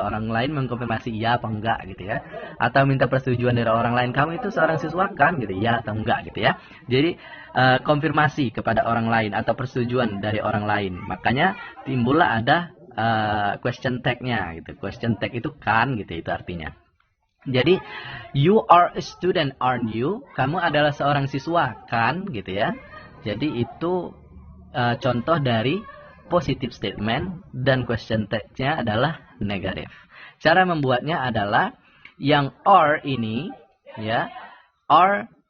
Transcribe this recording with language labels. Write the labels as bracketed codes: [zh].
[id] Orang lain mengkonfirmasi iya apa enggak, gitu ya. Atau minta persetujuan dari orang lain, kamu itu seorang siswa kan, gitu, iya atau enggak, gitu ya. Jadi konfirmasi kepada orang lain atau persetujuan dari orang lain. Makanya timbullah ada question text-nya, gitu. Question text itu kan, gitu, itu artinya. Jadi [en] you are a student, aren't you? [id] Kamu adalah seorang siswa kan, gitu ya. Jadi itu contoh dari positive statement dan question text-nya adalah negatif. Cara membuatnya adalah yang are ini, ya, are